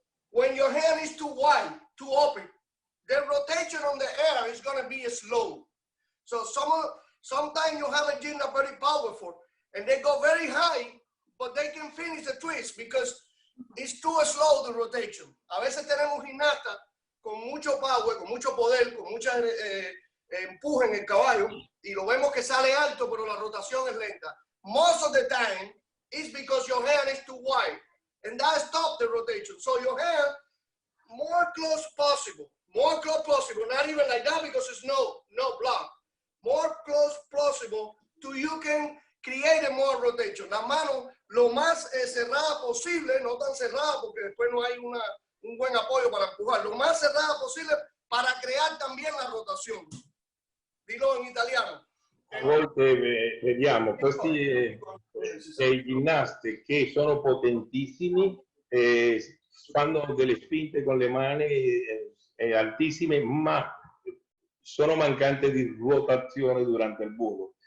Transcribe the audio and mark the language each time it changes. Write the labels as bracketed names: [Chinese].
[English] When your hand is too wide, too open, the rotation on the air is going to be slow. So sometimes you have a gymnast very powerful and they go very high, but they can finish the twist because it's too slow the rotation. [Spanish] A veces tenemos gimnastas con mucho power, con mucho poder, con mucha empuje en el caballo y lo vemos que sale alto, pero la rotación es lenta. [English] Most of the time it's because your hand is too wide and that stops the rotation. So your hand more close possible, not even like that because it's no block. More close possible to so you can create a more rotation. [Spanish] La mano lo más cerrada posible, no tan cerrada porque después no hay un buen apoyo para empujar, lo más cerrada posible para crear también la rotación. Dilo [Italian] in italiano. A volte vediamo questi ginnasti che sono potentissimi, fanno delle spinte con le mani altissime, ma sono mancanti di ruotazione durante il volo.